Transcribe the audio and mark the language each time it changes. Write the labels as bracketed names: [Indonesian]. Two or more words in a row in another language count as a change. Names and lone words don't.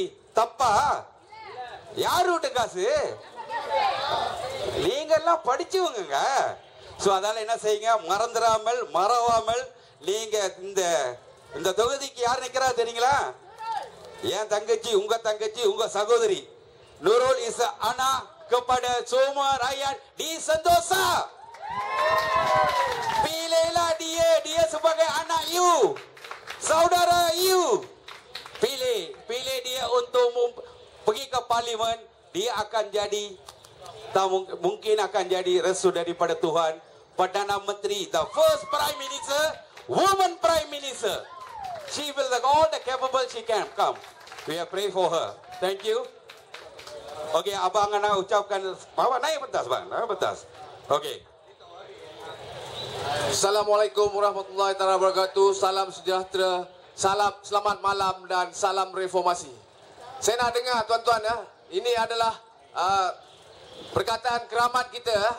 [Tamil] தப்பா? யார் வீட்டு காசு? நீங்க எல்லாம் படிச்சவங்க. சோ அதனால என்ன செய்யுங்க, மறவாமல் நீங்க இந்த தொகுதிக்கு யார் நிக்கிறா தெரியுங்களா? என் தங்கச்சி, உங்க சகோதரி [Malay] Nurul is anak kepada semua rakyat di Sentosa. Pilihlah dia sebagai anak you, saudara you. Pilih dia untuk pergi ke parlimen. Dia akan jadi, mungkin akan jadi restu daripada Tuhan. Perdana Menteri, [English] the first Prime Minister, woman Prime Minister. She will have all the capable she can come. We are praying for her. Thank you. [Malay] Okey, abang nak ucapkan apa? Naik pentas bang, naik pentas. Okey. [Arabic] السلام عليكم ورحمة الله وبركاته. [Malay] Salam sejahtera, salam selamat malam dan salam reformasi. Saya nak dengar tuan-tuan ya. Ini adalah perkataan keramat kita.